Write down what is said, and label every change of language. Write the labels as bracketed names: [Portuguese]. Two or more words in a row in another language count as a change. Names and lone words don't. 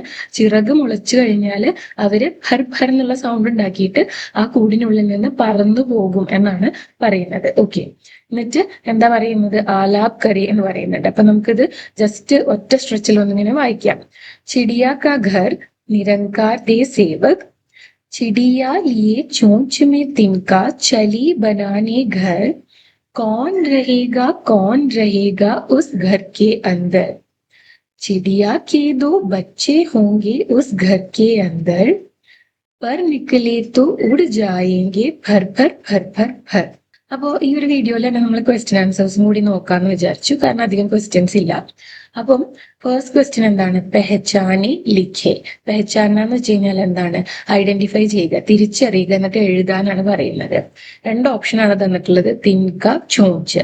[Malayalam] ചിറക് മുളച്ചു കഴിഞ്ഞാല് അവര് ഫർ ഫർ എന്നുള്ള സൗണ്ട് ഉണ്ടാക്കിയിട്ട് ആ കൂടിനുള്ളിൽ നിന്ന് പറന്നു പോകും എന്നാണ് പറയുന്നത്. ഓക്കെ, എന്നിട്ട് എന്താ പറയുന്നത്? ആലാപ് കരി എന്ന് പറയുന്നുണ്ട്. അപ്പൊ നമുക്കിത് ജസ്റ്റ് ഒറ്റ സ്ട്രെച്ചിൽ ഒന്നിങ്ങനെ വായിക്കാം. [Hindi] चिड़िया का घर निरंकार देव सेवक, चिड़िया लिए चोंच में तिनका, चली बनाने घर, कौन रहेगा उस घर के अंदर. चिड़िया के 2 बच्चे होंगे उस घर के अंदर, पर निकले तो उड़ जाएंगे फर फर फर फर फर. [Malayalam] അപ്പോൾ ഈ ഒരു വീഡിയോയിൽ തന്നെ നമ്മൾ [English] question answers [Malayalam] കൂടി നോക്കാന്ന് വിചാരിച്ചു, കാരണം അധികം ക്വസ്റ്റ്യൻസ് ഇല്ല. അപ്പം [English] first question [Malayalam] എന്താണ്? [Hindi] पहचाने लिखे. [Malayalam] പെഹച്ചാന എന്ന് വെച്ച് കഴിഞ്ഞാൽ എന്താണ്? ഐഡന്റിഫൈ ചെയ്യുക, തിരിച്ചറിയുക, എന്നിട്ട് എഴുതാനാണ് പറയുന്നത്. 2 ഓപ്ഷനാണ് തന്നിട്ടുള്ളത്, [Hindi] तिनका, चोंच.